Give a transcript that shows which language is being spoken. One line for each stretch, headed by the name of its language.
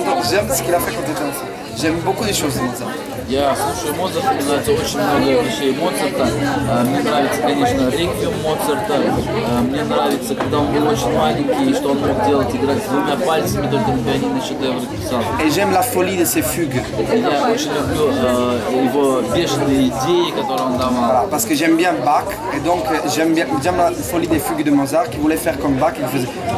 French: J'aime ce qu'il a fait quand il était enfant. J'aime beaucoup des choses de Mozart.
Russian: Я слушаю Моцарта, мне нравится очень много вещей Моцарта. Мне нравится, конечно, реквием Моцарта. Мне нравится, когда он был очень маленький, и что он мог делать, играть двумя пальцами, только на пианино шедевры писал.
French: Et j'aime la folie de ses fugues.
Russian: Я очень люблю его бешеные идеи, которые он давал.
French: Voilà, parce que j'aime bien Bach, et donc j'aime la folie des fugues de Mozart, qui voulait faire comme Bach, il faisait...